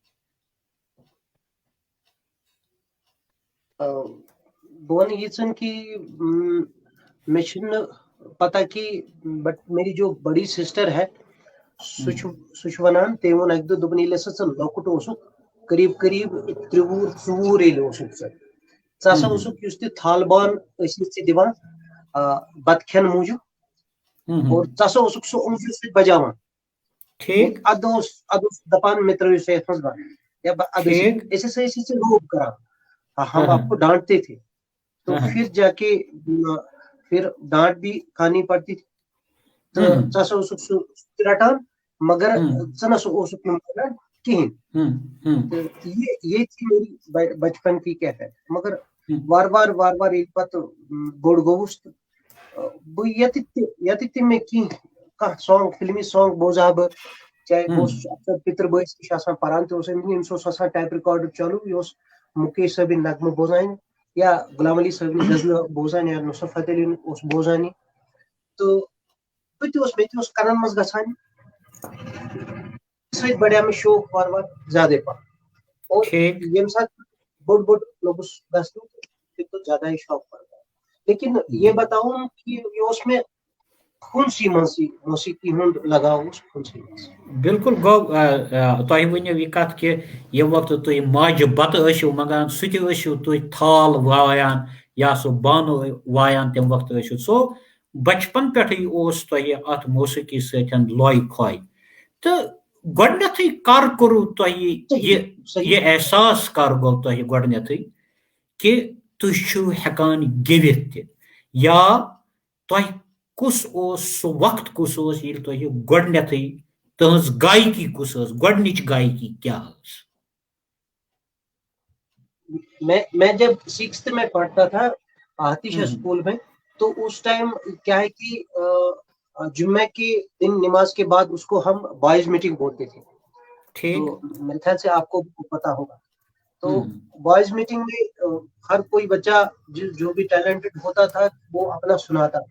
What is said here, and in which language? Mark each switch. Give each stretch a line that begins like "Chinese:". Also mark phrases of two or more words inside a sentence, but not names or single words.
Urdu: بون یہ کہ میں پتہ کہ بٹ میری جو بڑی سسٹر ہے
Kashmiri: سہ ونان تم وون اک دہ دپن یل ہسا لۄکُٹ اوسُکھ قریب قریب 13-14 یل اوسُکھ ژٕ ہسا اوسُکھ یُس تہِ تھال بان ٲسۍ ژےٚ دِوان بتہٕ کھٮ۪ن موٗجوٗب اور ژٕ ہسا اوسُکھ سُہ اوٚنٛگجہِ سۭتۍ بجاوان. ادٕ اوس دپان مےٚ ترٲیِو سا یتھ منٛز بند یا ادٕ أسۍ ہسا ٲسی ژےٚ روب کران.
Urdu: ہم آپ کو ڈانٹتے تھے تو پھر جا کے پھر ڈانٹ بھی کھانی پڑتی تھی.
Kashmiri: تو ژٕ ہسا اوسُکھ سُہ رٹان مگر ژٕ نہ سا اوسُکھ نہٕ مانان کہین.
Urdu: یہ تھی میری بچپن کی کیفیت.
Kashmiri: مگر وار وار ییٚلہِ پتہٕ بوٚڑ گوٚوُس تہٕ بہٕ ییٚتہِ تہِ مےٚ کانٛہہ سانگ فلمی سانگ بوزہا بہٕ چاہے بہٕ اوسُس اکثر پتر بٲیِس نِش آسان پران تہِ اوس أمِس اوس آسان ٹیپ رِکاڈر چالو یہِ اوس مُکیش صٲبٕنۍ نغمہٕ بوزان یا غلام علی صٲبنہِ غزلہٕ بوزان یا نصرت فتح علی اوس بوزان. تہٕ بہٕ تہِ اوس مےٚ تہِ اوس کَنن منٛز گژھان سۭتۍ بڑیو مےٚ شوق وار زیادے پہن اور ییٚمہِ ساتہٕ بوٚڑ لوٚگُس گژھنہِ تمہِ دۄہ
Urdu: زیادہ ہی شوق پڑ گیا. لیکن یہ بتاؤں کہ یہ اس میں خونسی منسی
Kashmiri: موسیقی ہند لگاؤ
Urdu: اس خونسی منسی.
Kashmiri: بالکل گو تہ ؤنِو یہ کت کہ یہ وقت تُہۍ ماجہِ بتہٕ ٲسِو منگان سُہ تہِ ٲسِو تُہۍ تھال وایان یا سُہ بانہٕ وایان تمہِ وقتہٕ ٲسِو. سو بچپن پٮ۪ٹھٕے اوس تۄہہِ اتھ موسیقی سۭتۍ لۄے کھوے تہٕ گۄڈنیتھٕے کر کوٚروٕ تۄہہِ یہ احساس کر گوٚو تۄہہِ گۄڈنیتھٕے کہ تُہۍ چھِو ہٮ۪کان گیٚوِتھ تہِ یا تۄہہِ کُس اوس سُہ وقت کُس اوس ییٚلہِ تۄہہِ گۄڈنیتھٕے تہنٛز گایکی کُس ٲس گۄڈنِچ گایکی کیٛاہ ٲس؟
Urdu: میں جب 6th میں پڑھتا تھا آتیشہ اسکول میں تو اس ٹائم کیا ہے کہ جمعہ کے دن نماز کے بعد اس کو ہم
English: boys meeting
Urdu: بولتے تھے. تو میرے خیال سے آپ کو پتا ہوگا. تو
English: boys meeting
Urdu: میں ہر کوئی بچہ جو بھی ٹیلنٹڈ ہوتا تھا وہ اپنا سناتا تھا.